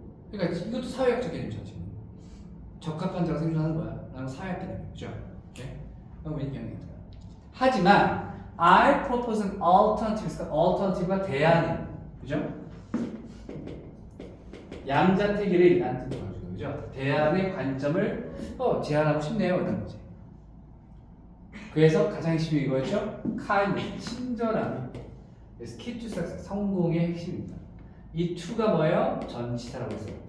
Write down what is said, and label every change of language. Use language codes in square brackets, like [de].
[ko] 그러니까 이것도 사회학적 개념이죠. 지금 적합한 자가 생존하는 거야 라는 사회학 개념이죠. 그럼 윈 경향이다. 하지만 [en] I propose an alternative. [ko] alternative가 대안이, 그죠? 양자택일의 라는 뜻을 가지고, 그죠? 대안의 관점을 제안하고 싶네요, 이런 거지. 그래서 가장 핵심이 이거였죠? kindness, 친절함이. 그래서 key to success, 성공의 핵심입니다. 이 to가 뭐예요? 전치사라고 했어요.